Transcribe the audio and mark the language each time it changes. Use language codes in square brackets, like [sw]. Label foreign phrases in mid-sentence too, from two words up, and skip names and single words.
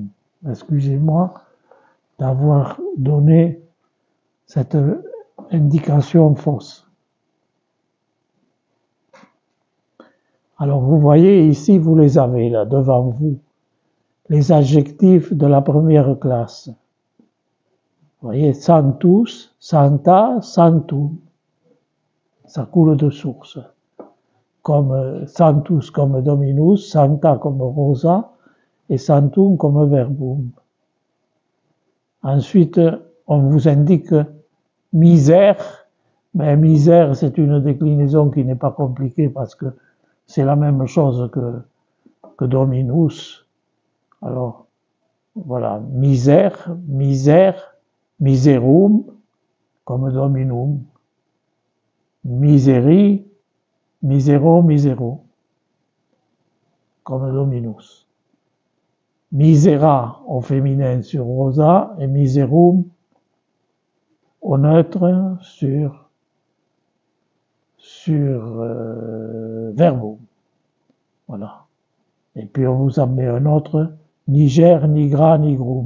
[fr] Excusez-moi d'avoir donné cette indication fausse. Alors vous voyez ici, vous les avez là devant vous, les adjectifs de la première classe. Vous voyez, [la] sanctus, sancta, sanctum. [fr] Ça coule de source. Comme sanctus comme dominus, sancta comme rosa et sanctum comme verbum. Ensuite, on vous indique misère, mais misère c'est une déclinaison qui n'est pas compliquée parce que c'est la même chose que dominus. Alors, voilà, [la] misère, misère, miserum, comme dominum, miseri, misero, misero, comme dominus. [fr] Misera au féminin sur rosa et miserum au neutre sur verbum. Voilà. Et puis on vous en met un autre, [la] Niger, Nigra, Nigrum.